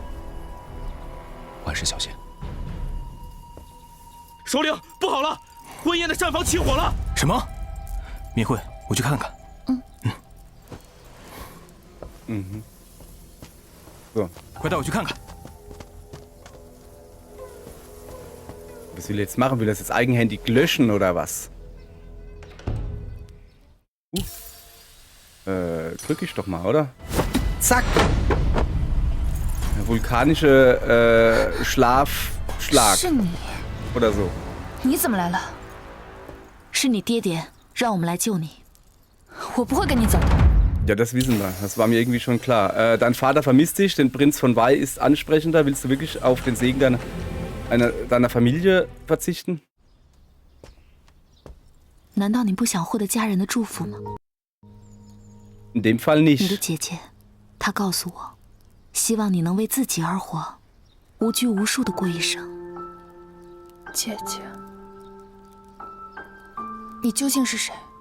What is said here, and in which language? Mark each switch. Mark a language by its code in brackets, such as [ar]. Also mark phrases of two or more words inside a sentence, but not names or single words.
[zh] 万事小心。首领，不好了，婚宴的膳房起火了！什么？明慧，我去看看。 [de] So. [zh] 快带我去看看。 [de] Was will er jetzt machen? Will er das jetzt eigenhändig löschen oder was? Drück ich doch mal, oder? Zack! Der vulkanische Schlafschlag [zh] 是你， [de] oder so. [zh] 你怎么来了？是你爹爹让我们来救你。我不会跟你走的。 [de] Ja, das wissen wir. Das war mir irgendwie schon klar. Dein Vater vermisst dich, den Prinz von Wei ist ansprechender. Willst du wirklich auf den Segen deiner Familie verzichten? [zh] 难道你不想获得家人的祝福吗？ [de] In dem Fall [zh] 你的 [de] nicht. [zh] 姐姐，她告诉我，希望你能为自己而活，无拘无束的过一生。姐姐，你究竟是谁？